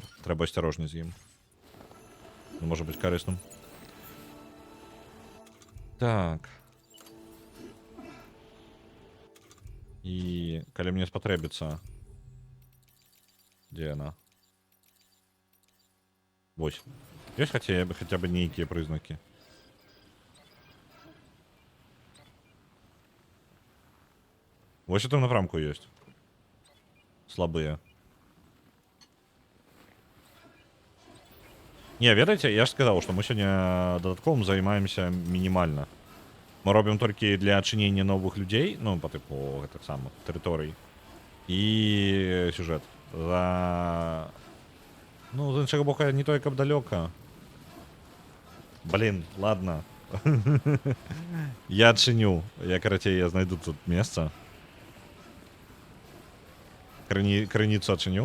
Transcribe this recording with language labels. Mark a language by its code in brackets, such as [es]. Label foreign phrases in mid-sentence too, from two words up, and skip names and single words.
[be] Трэба асцярожней з ім. Ну, можа быць карысным. Так. І калі мне спатрэбіцца... Дзе яна? Вось. [ru] Есть хотя бы нейкие признаки? [be] Вось у там напрамку есть. [ru] Слабые. Не, ведаеце, я ж сказал, что мы сегодня додатковым займаемся минимально. Мы робим только для адчынення новых людей, ну, по типу [be] гэтых самых тэрыторый. [ru] И сюжет. За... [be] Ну, з іншага боку, не той, каб далёка. [ru] Блин, ладно. [be] Я адчыню. Я, карацей, я знайду тут месца. Крыніцу адчыню.